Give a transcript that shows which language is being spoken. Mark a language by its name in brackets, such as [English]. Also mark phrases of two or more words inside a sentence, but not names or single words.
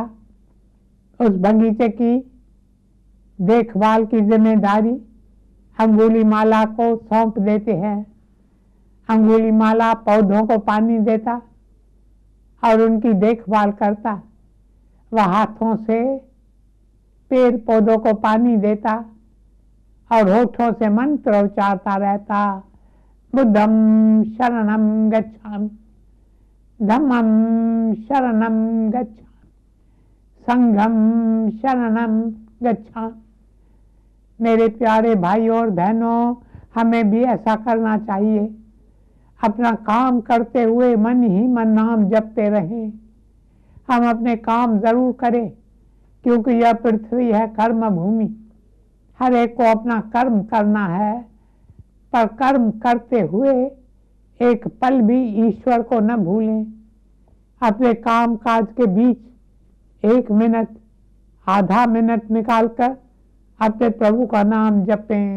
[Hindi] उस बगीचे की देखभाल की जिम्मेदारी अंगुलीमाला को सौंप देते हैं। अंगुलीमाला पौधों को पानी देता और उनकी देखभाल करता। वह हाथों से पेड़ पौधों को पानी देता और होठों से मंत्र उच्चारता रहता। [Pali] बुद्धम शरणम गच्छामि, धम्मम शरणम गच्छामि, संघम शरणम गच्छामि। [Hindi] मेरे प्यारे भाइयों और बहनों, हमें भी ऐसा करना चाहिए। अपना काम करते हुए मन ही मन नाम जपते रहें। हम अपने काम जरूर करें, क्योंकि यह पृथ्वी है कर्म भूमि। हर एक को अपना कर्म करना है, पर कर्म करते हुए एक पल भी ईश्वर को न भूलें। अपने काम काज के बीच 1 मिनट, आधा मिनट निकालकर अपने प्रभु का नाम जपें।